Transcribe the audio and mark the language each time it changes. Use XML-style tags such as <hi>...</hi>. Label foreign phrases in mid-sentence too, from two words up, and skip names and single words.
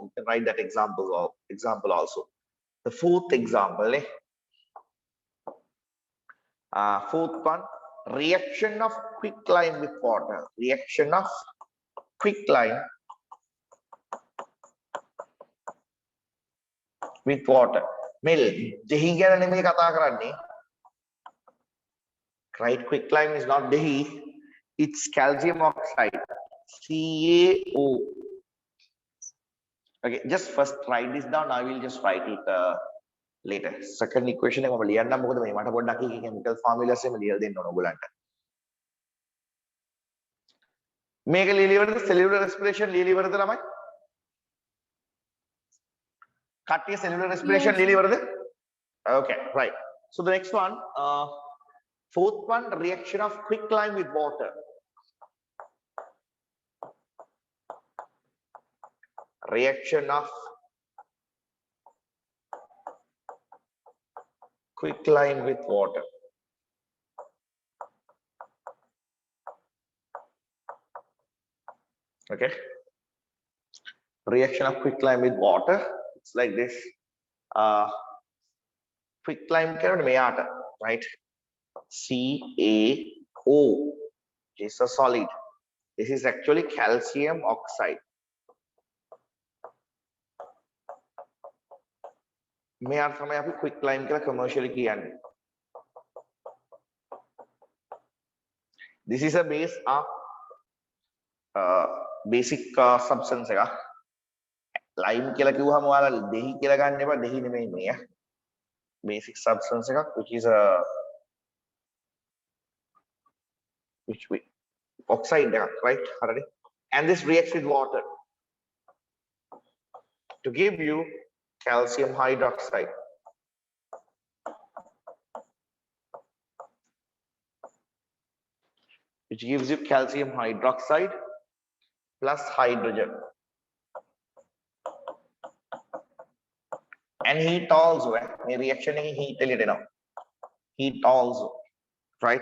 <en>You can write that example also. The fourth example, fourth one, reaction of quicklime with water. Reaction of quicklime with water.</en> <si>Mel, dehi ගැන නෙමෙයි කතා කරන්නේ.</si> <en>Right, quicklime is not dehi, it's calcium oxide, CaO. Okay, just first write this down. I will just write it later. Second equation</en> <si>එක මම ලියන්නම් මොකද මේ මට පොඩ්ඩක් එක</si> <en>chemical formulas</en> <si>එකම ලියලා දෙන්න ඕන ඔයගලන්ට. මේක ලියලිවරද</si> <en>cellular respiration</en> <si>ලියලිවරද ළමයි?</si> <en>කට්ටිය cellular respiration Yes. ලියලිවරද? Okay, right. So the next one, fourth one, reaction of quicklime with water. Reaction of quicklime with water. Okay. Reaction of quicklime with water. It's like this. Quicklime</en> <si>කරන්නේ මෙයාට,</si> <en>right? CaO, which is a solid. This is actually calcium oxide.</en> <si>මෙයාට තමයි අපි quicklime කියලා commercially කියන්නේ.</si> <en>This is a base of basic substance එක.</en> <si>Lime කියලා කිව්වහම ඔයාලා දෙහි කියලා ගන්න එපා, දෙහි නෙමෙයි මේ.</si> <en>Basic substance එකක් which is a oxide එකක්, right? හරිද? And this reacts with water to give you calcium hydroxide. Which gives you calcium hydroxide plus hydrogen. And heat also,</en> <si>මේ reaction එකේ heat එළියට එනවා.</si> <en>Heat also, right?</en>